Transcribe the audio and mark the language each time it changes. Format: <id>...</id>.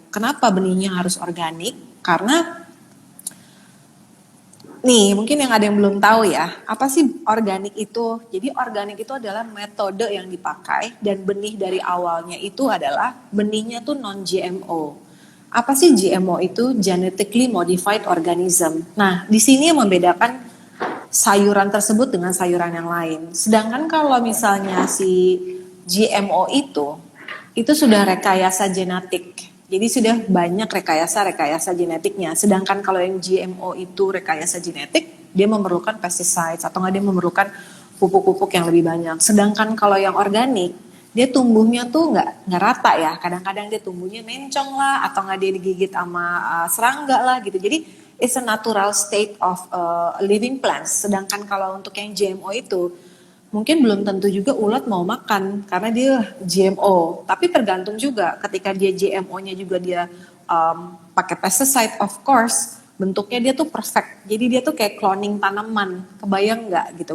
<id>Kenapa benihnya harus organik? Karena nih, mungkin yang ada yang belum tahu ya, apa sih organik itu? Jadi organik itu adalah metode yang dipakai dan benih dari awalnya itu adalah benihnya tuh non-GMO. Apa sih GMO itu?</id> <en>Genetically Modified Organism.</en> <id>Nah, di sini yang membedakan sayuran tersebut dengan sayuran yang lain. Sedangkan kalau misalnya si GMO itu itu sudah rekayasa genetik. Jadi sudah banyak rekayasa genetiknya. Sedangkan kalau yang GMO itu rekayasa genetik, dia memerlukan pesticides atau nggak dia memerlukan pupuk-pupuk yang lebih banyak. Sedangkan kalau yang organik, dia tumbuhnya tuh nggak rata ya. Kadang-kadang dia tumbuhnya mencong lah, atau nggak dia digigit sama serangga lah gitu.</id> <en>Jadi it's a natural state of living plants.</en> <id>Sedangkan kalau untuk yang GMO itu mungkin belum tentu juga ulat mau makan karena dia GMO. Tapi tergantung juga ketika dia GMO-nya juga dia pakai pesticide, of course bentuknya dia tuh perfect. Jadi dia tuh kayak cloning tanaman. Kebayang nggak gitu?</id>